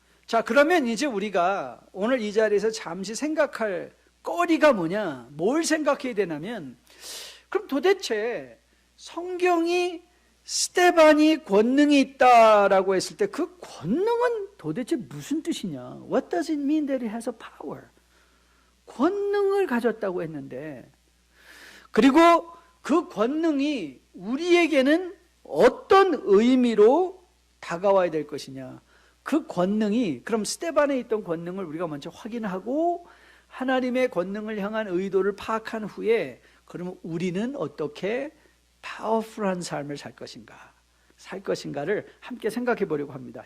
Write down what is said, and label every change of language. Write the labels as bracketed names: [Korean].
[Korean] 자, 그러면 이제 우리가 오늘 이 자리에서 잠시 생각할 거리가 뭐냐, 뭘 생각해야 되냐면, 그럼 도대체 성경이 스데반이 권능이 있다라고 했을 때 그 권능은 도대체 무슨 뜻이냐? [English] What does it mean that it has a power? [Korean] 권능을 가졌다고 했는데, 그리고 그 권능이 우리에게는 어떤 의미로 다가와야 될 것이냐? 그 권능이, 그럼 스데반에 있던 권능을 우리가 먼저 확인하고 하나님의 권능을 향한 의도를 파악한 후에, 그러면 우리는 어떻게 파워풀한 삶을 살 것인가를 함께 생각해 보려고 합니다.